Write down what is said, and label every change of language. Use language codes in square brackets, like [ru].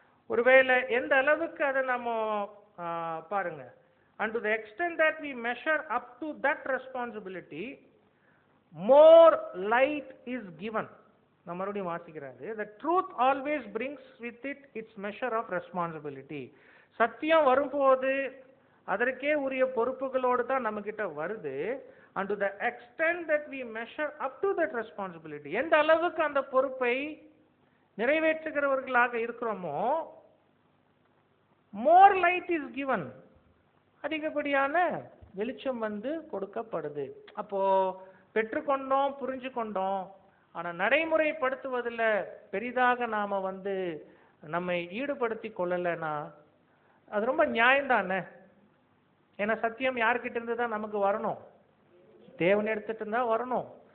[ta] ஒருவேளை எந்த அளவுக்கு அதை நம்ம பாருங்க, [en] and to the extent that we measure up to that responsibility, more light is given. [ta] நான் மறுபடியும் வாசிக்கிறாரு, [en] the truth always brings with it its measure of responsibility. [ta] சத்தியம் வரும்போது அதற்கே உரிய பொறுப்புகளோடு தான் நம்ம கிட்ட வருது. [en] and to the extent that we measure up to that responsibility, [ta] எந்த அளவுக்கு அந்த பொறுப்பை நிறைவேற்றுகிறவர்களாக இருக்கிறோமோ, [en] more light is given, [ta] அதிகப்படியான வெளிச்சம் வந்து கொடுக்கப்படுது. அப்போ பெற்றுக்கொண்டோம், புரிஞ்சு கொண்டோம், ஆனா நடைமுறைப்படுத்துவதில் பெரிதாக நாம வந்து நம்மை ஈடுபடுத்தி கொள்ளலைன்னா அது ரொம்ப நியாயம்தானே. ஏன்னா சத்தியம் யார்கிட்ட இருந்து தான் நமக்கு வரணும்? தேவன் எடுத்துட்டு இருந்தா வரணும்.